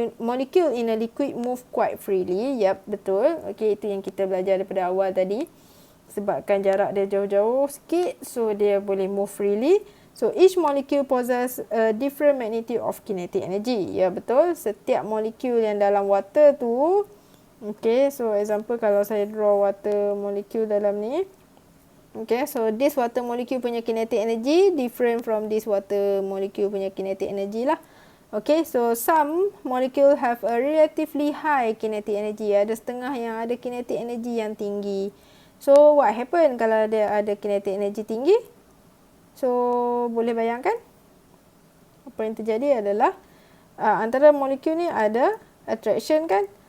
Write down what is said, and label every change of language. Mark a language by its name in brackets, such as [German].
[English] Molecule in a liquid move quite freely. [Malay] Yep, betul. Okay, itu yang kita belajar daripada awal tadi. Sebabkan jarak dia jauh-jauh sikit, so dia boleh move freely. [English] So, each molecule possess a different magnitude of kinetic energy. [Malay] Ya, betul. Setiap molekul yang dalam water tu, okay, so example kalau saya draw water molecule dalam ni. [English] Okay, so this water molecule punya kinetic energy different from this water molecule punya kinetic energy lah. Okay, so some molecule have a relatively high kinetic energy. [Malay] Ada setengah yang ada kinetic energy yang tinggi. [English] So, what happen [Malay] kalau dia ada kinetic energy tinggi? So, boleh bayangkan? Apa yang terjadi adalah antara molekul ni ada attraction kan?